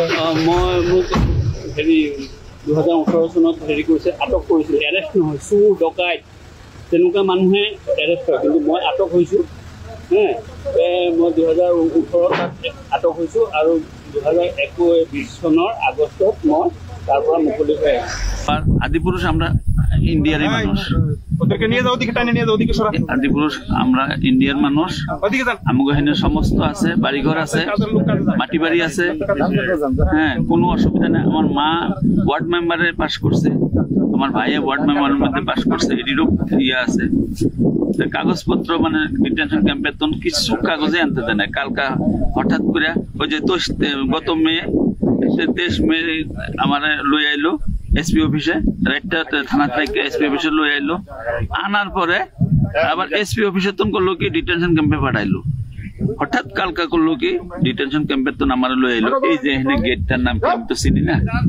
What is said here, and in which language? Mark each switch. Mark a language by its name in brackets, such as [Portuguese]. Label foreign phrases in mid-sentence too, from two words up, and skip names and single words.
[Assamese] মই মোক হেৰি 2018 চনত হেৰি কৰিছে আটক কৰিছিল এৰেষ্ট নহয় চুৰ ডকাইত তেনেকুৱা মানুহে এৰেষ্ট হয় কিন্তু মই আটক হৈছোঁ মই 2018 আটক হৈছোঁ আৰু 2021 চনৰ আগষ্টত মই তাৰ পৰা মুকলি হৈ [Bangla] আদিপুৰুষ আমরা ইন্ডিয়ার মানুষ আদিপুরুষ আমরা ইন্ডিয়ার মানুষ আমাকে এখানে সমস্ত আছে বাড়িঘর আছে মাটি বাড়ি আছে হ্যাঁ কোনো অসুবিধা নেই আমার মা ওয়ার্ড মেম্বারে পাস করছে আমার ভাইয়ে ওয়ার্ড মেম্বারের মধ্যে পাস করছে এটিরও ইয়ে আছে কাগজপত্র মানে ডিটেনশন ক্যাম্পের তো কিছু কাগজে আনতে দেয় না কালকা হঠাৎ করে ওই যে গত মে 23 মে আমার লই আইলো এসপি অফিসে রাইটটা থানা থেকে এসপি অফিসে লই আইলো আনার পরে আবার এসপি অফিসে তো করলো কি ডিটেনশন ক্যাম্পে পাঠাইলো হঠাৎ কালকা করলো কি ডিটেনশন ক্যাম্পে তো আমার লই আইলো এই যে এখানে গেটটার নাম কি আমি তো চিনি না